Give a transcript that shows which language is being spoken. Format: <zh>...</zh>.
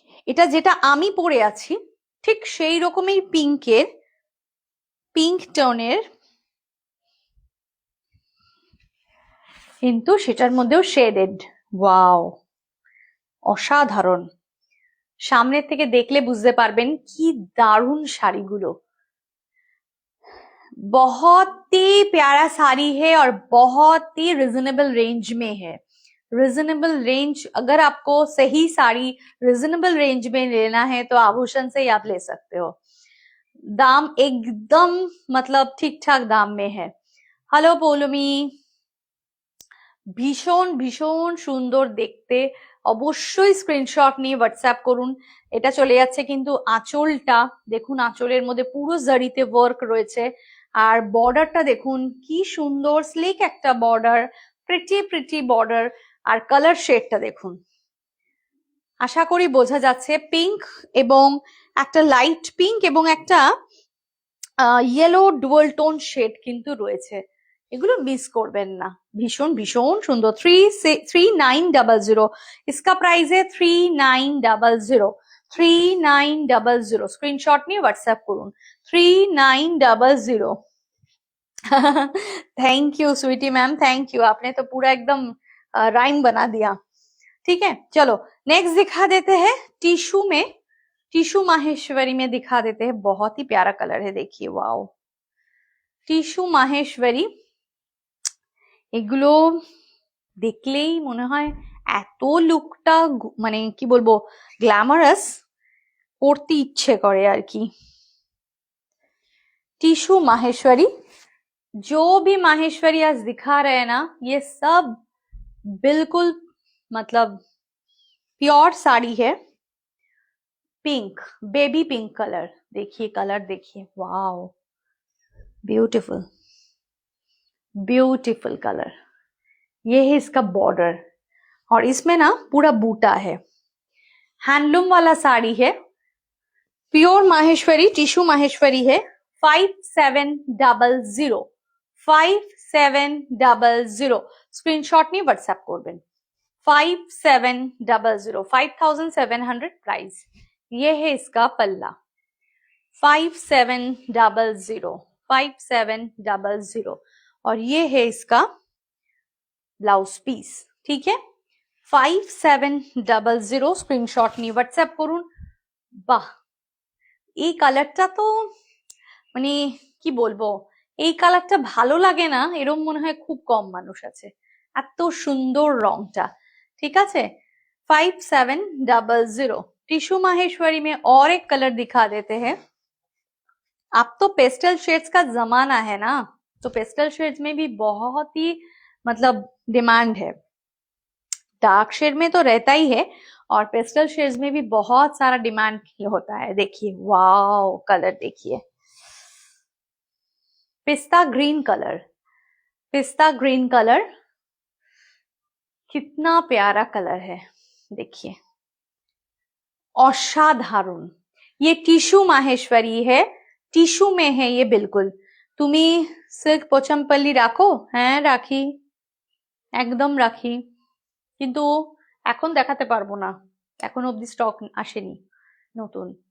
<bn>এটা যেটা আমি পরে আছি ঠিক সেই রকমই পিঙ্কের, পিঙ্ক টোনের, কিন্তু সেটার মধ্যেও শেডেড। ওয়াও, অসাধারণ। সামনের থেকে দেখলে বুঝতে পারবেন কি দারুণ শাড়িগুলো।</bn> <hi>बहुत ही प्यारा साड़ी है और बहुत ही रिजनेबल रेंज में है। रिजनेबल रेंज, अगर आपको सही साड़ी रिजनेबल रेंज में लेना है तो आभूषण से ही आप ले सकते हो। दाम एकदम मतलब ठीक ठाक दाम में है।</hi> <bn>हेलो পৌলমি, ভীষণ ভীষণ সুন্দর দেখতে, অবশ্যই স্ক্রিনশট নিয়ে হোয়াটসঅ্যাপ করুন। এটা চলে যাচ্ছে কিন্তু আঁচলটা দেখুন, আঁচলের মধ্যে পুরো জারিতে ওয়ার্ক রয়েছে, আর বর্ডারটা দেখুন কি সুন্দর স্লিক একটা বর্ডার, প্রিটি প্রিটি বর্ডার, আর কালার শেডটা দেখুন। আশা করি বোঝা যাচ্ছে, পিঙ্ক এবং একটা লাইট পিঙ্ক এবং একটা ইয়েলো ডুয়াল টোন শেড কিন্তু রয়েছে, এগুলো মিস করবেন না। ভীষণ ভীষণ সুন্দর। 3900,</bn> <hi>इसका प्राइस है 3900।</hi> <bn>3900 स्क्रीनशॉट নিয়ে হোয়াটসঅ্যাপ করুন। 3900।</bn> <hi>Thank you Sweety ma'am, thank you, आपने तो पूरा एकदम राइम बना दिया। ठीक है, चलो नेक्स्ट दिखा देते हैं टिश्यू में, टिश्यू माहेश्वरी में दिखा देते हैं। बहुत ही प्यारा कलर है, देखिए वाओ, টিস্যু মাহেশ্বরী।</hi> <bn>এগুলো দেখলেই মনে হয় এত লুকটা মানে কি বলবো গ্ল্যামারাস, পড়তে ইচ্ছে করে আর কি।</bn> <hi>टिश्यू माहेश्वरी, जो भी माहेश्वरी आज दिखा रहे हैं ना, ये सब बिल्कुल मतलब प्योर साड़ी है। पिंक, बेबी पिंक कलर, देखिए कलर देखिए, वाओ ब्यूटीफुल ब्यूटीफुल कलर। ये है इसका बॉर्डर और इसमें ना पूरा बूटा है, हैंडलूम वाला साड़ी है, प्योर माहेश्वरी, टिश्यू माहेश्वरी है। 5700, 5700 स्क्रीनशॉट नहीं व्हाट्सएप</hi> <bn>করবেন।</bn> <hi>5700, 5700 प्राइस। ये है इसका पल्ला, 5700, 5700, और ये है इसका ব্লাউজ পিস।</hi> <bn>ঠিক है, 5700 স্ক্রিনশট নিয়ে হোয়াটসঅ্যাপ করুন। বাহ, এই কালারটা তো মানে কি বলবো, এই কালারটা ভালো লাগে না এরম মনে হয় খুব কম মানুষ আছে, এত সুন্দর রংটা। ঠিক আছে, 5700।</bn> <hi>टिश्यू माहेश्वरी में और एक कलर दिखा देते हैं। अब तो पेस्टल शेड्स का जमाना है ना, तो पेस्टल शेड्स में भी बहुत ही मतलब डिमांड है। डार्क शेड में तो रहता ही है और पेस्टल शेड्स में भी बहुत सारा डिमांड होता है। देखिए वाओ, कलर देखिए, पिस्ता ग्रीन कलर, पिस्ता ग्रीन कलर, कितना प्यारा कलर है, देखिए असाधारण। ये टिश्यू माहेश्वरी है, टिश्यू में है ये बिल्कुल।</hi> <bn>তুমি সিল্ক পোচমপল্লি রাখো? হ্যাঁ রাখি, একদম রাখি, কিন্তু এখন দেখাতে পারবো না, এখন অব্দি স্টক আসেনি নতুন।</bn>